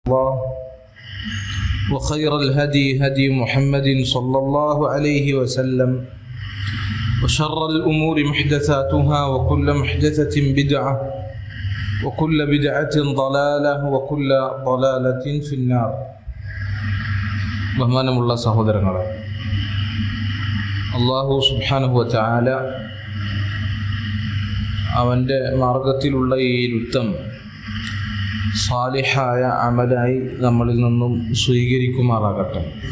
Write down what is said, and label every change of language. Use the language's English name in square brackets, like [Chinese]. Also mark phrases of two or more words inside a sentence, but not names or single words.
[Arabic] الله وخير الهدي هدي محمد صلى الله عليه وسلم وشر الأمور محدثاتها وكل محدثة بدعة وكل بدعة ضلالة وكل ضلالة في النار. [Malayalam] ബഹുമാനമുള്ള സഹോദരങ്ങളെ, അല്ലാഹു [Arabic] سبحانه وتعالى [Malayalam] അവൻ്റെ മാർഗത്തിലുള്ള ഈ യുദ്ധം സാലിഹായ അമലായി നമ്മളിൽ നിന്നും സ്വീകരിക്കുമാറാകട്ടെ.